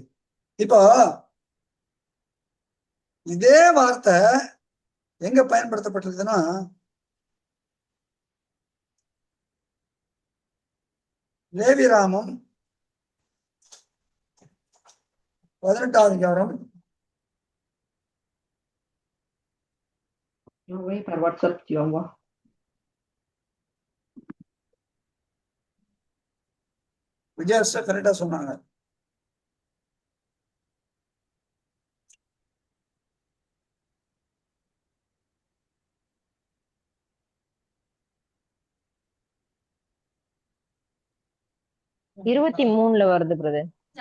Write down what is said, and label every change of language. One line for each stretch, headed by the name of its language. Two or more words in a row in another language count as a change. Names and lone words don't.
Tamil: இப்போ இதே வார்த்தை எங்க பயன்படுத்தப்பட்டிருக்குதுன்னா லேவியராமம் 18வது அதிகாரம்.
French: Oui, par WhatsApp, tu envoies.
Tamil: விஜயாச கரெக்டா சொன்னாங்க. இருபத்தி 23 வருது பிரதர்.